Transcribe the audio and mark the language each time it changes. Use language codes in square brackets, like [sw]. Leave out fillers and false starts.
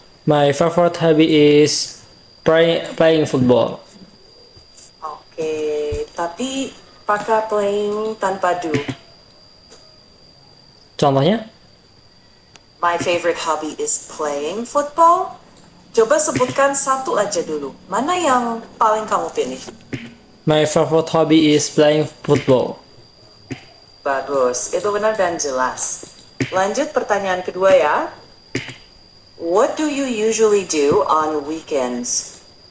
[en] My favorite hobby is playing football. [id] Oke, tapi pakai playing tanpa do. Contohnya? [en] My favorite hobby is playing football. [id] Coba sebutkan satu aja dulu. Mana yang paling kamu pilih? [en] My favorite hobby is playing football. [id] Bagus, itu benar dan jelas. Lanjut pertanyaan kedua ya. [en] What do you usually do on weekends?